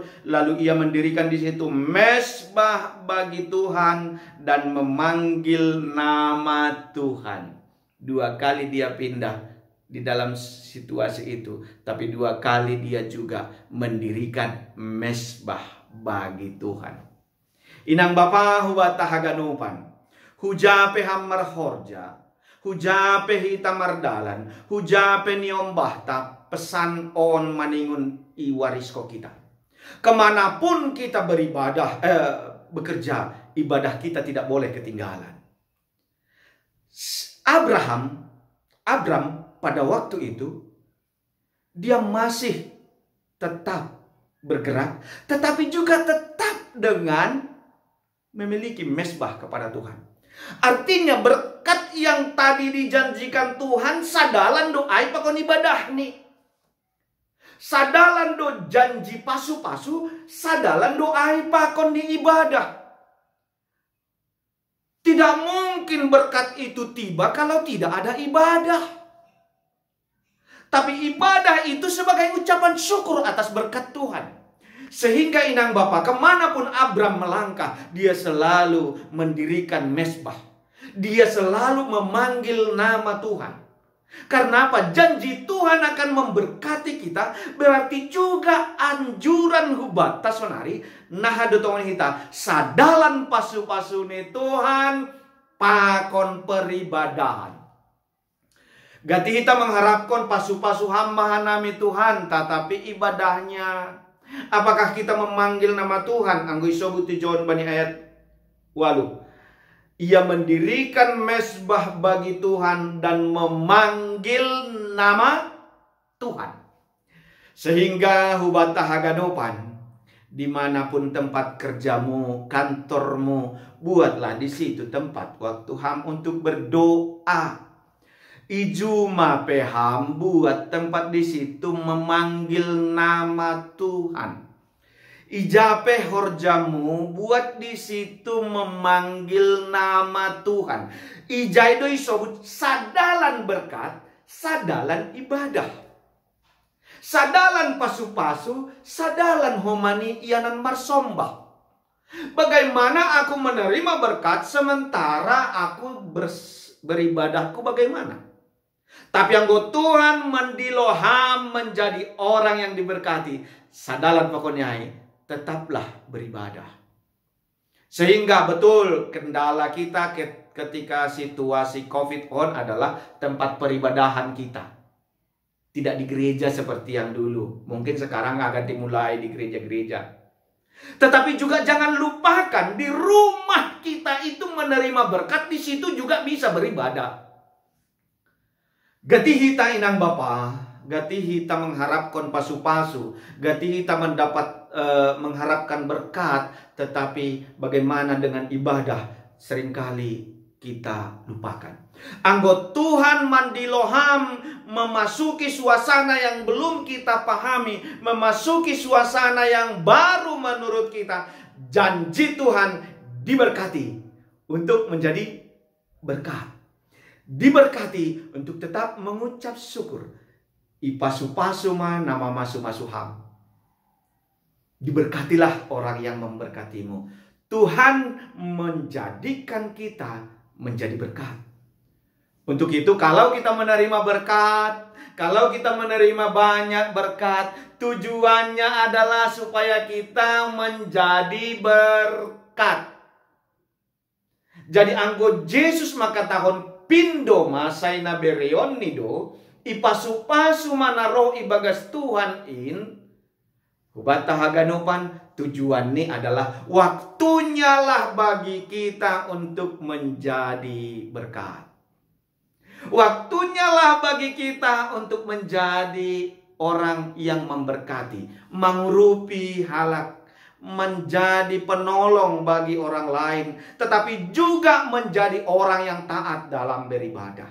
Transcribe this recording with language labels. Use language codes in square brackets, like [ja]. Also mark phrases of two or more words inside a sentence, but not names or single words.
[id] Lalu ia mendirikan di situ mesbah bagi Tuhan dan memanggil nama Tuhan. 2 kali dia pindah di dalam situasi itu. Tapi 2 kali dia juga mendirikan mesbah bagi Tuhan. [bts] Inang Bapa huwata haganupan. Hujape hamar horja. Hujape hitamar dalan. Hujape niombahta. Pesan on maningun iwarisko kita. [id] Kemanapun kita beribadah, bekerja, ibadah kita tidak boleh ketinggalan. Abram pada waktu itu, dia masih tetap bergerak, tetapi juga tetap dengan memiliki mesbah kepada Tuhan. Artinya berkat yang tadi dijanjikan Tuhan, [bts] sadalan doai pakon ibadah nih. Sadalan do janji pasu-pasu, sadalan doai pakon di ibadah. [id] Tidak mungkin berkat itu tiba kalau tidak ada ibadah. Tapi ibadah itu sebagai ucapan syukur atas berkat Tuhan. Sehingga Inang Bapa, kemanapun Abram melangkah, dia selalu mendirikan mesbah. Dia selalu memanggil nama Tuhan. Karena apa? Janji Tuhan akan memberkati kita. Berarti juga anjuran [bts] hubat tasonari. Nah adotong kita. Sadalan pasu-pasune Tuhan. Pakon peribadahan. [id] Gati kita mengharapkan pasu-pasu [bts] hamba nami [id] Tuhan. Tetapi ibadahnya, apakah kita memanggil nama Tuhan? [bts] Anggo isobut John bani ayat 8. [id] Ia mendirikan mesbah bagi Tuhan dan memanggil nama Tuhan. Sehingga [bts] hubata haganopan, [id] dimanapun tempat kerjamu, kantormu, buatlah di situ tempat waktu ham untuk berdoa. [bts] Ijuma peham, [id] buat tempat di situ memanggil nama Tuhan. [bts] Ijape horjamu, [id] buat di situ memanggil nama Tuhan. [bts] Ijai doi sobut sadalan berkat, sadalan ibadah. Sadalan pasu-pasu, sadalan homani ianan marsombah. [id] Bagaimana aku menerima berkat sementara aku beribadahku bagaimana? Tapi anggo Tuhan mendiloham menjadi orang yang diberkati, sadalan pokoknya tetaplah beribadah. Sehingga betul kendala kita ketika situasi COVID on adalah tempat peribadahan kita. Tidak di gereja seperti yang dulu. Mungkin sekarang akan dimulai di gereja-gereja. Tetapi juga jangan lupakan di rumah kita itu menerima berkat, di situ juga bisa beribadah. [bts] Gati hita inang Bapa, gati hita [id] mengharapkan pasu-pasu, [bts] gati hita [id] mengharapkan berkat, tetapi bagaimana dengan ibadah seringkali kita lupakan. Anggot Tuhan mandiloham memasuki suasana yang belum kita pahami, memasuki suasana yang baru menurut kita. Janji Tuhan diberkati untuk menjadi berkat, diberkati untuk tetap mengucap syukur. [bts] Ipasu-pasu ma nama masu-masuham. [id] Diberkatilah orang yang memberkatimu. Tuhan menjadikan kita menjadi berkat. Untuk itu kalau kita menerima berkat, kalau kita menerima banyak berkat, tujuannya adalah supaya kita menjadi berkat. [bts] Jadi anggo Yesus maka tahun pindo masai na bereon nido, ipasu-pasu mana roh ibagas Tuhan in, hubata haganupan, [id] tujuan ini adalah waktunya lah bagi kita untuk menjadi berkat. Waktunya lah bagi kita untuk menjadi orang yang memberkati, mengurupi halak, menjadi penolong bagi orang lain, tetapi juga menjadi orang yang taat dalam beribadah.